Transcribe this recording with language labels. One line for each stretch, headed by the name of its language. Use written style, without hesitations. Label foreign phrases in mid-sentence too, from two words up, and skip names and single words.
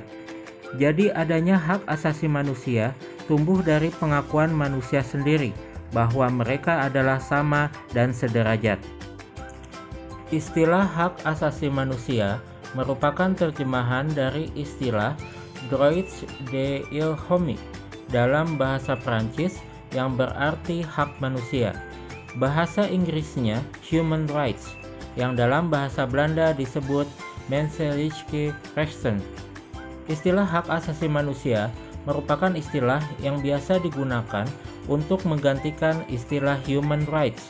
Indonesian: Jadi adanya hak asasi manusia tumbuh dari pengakuan manusia sendiri bahwa mereka adalah sama dan sederajat. Istilah hak asasi manusia merupakan terjemahan dari istilah
French: droits de l'homme
Indonesian: dalam bahasa Prancis yang berarti hak manusia. Bahasa Inggrisnya
English: human rights,
Indonesian: yang dalam bahasa Belanda disebut
Dutch: menselijke rechten.
Indonesian: Istilah hak asasi manusia merupakan istilah yang biasa digunakan untuk menggantikan istilah
English: human rights.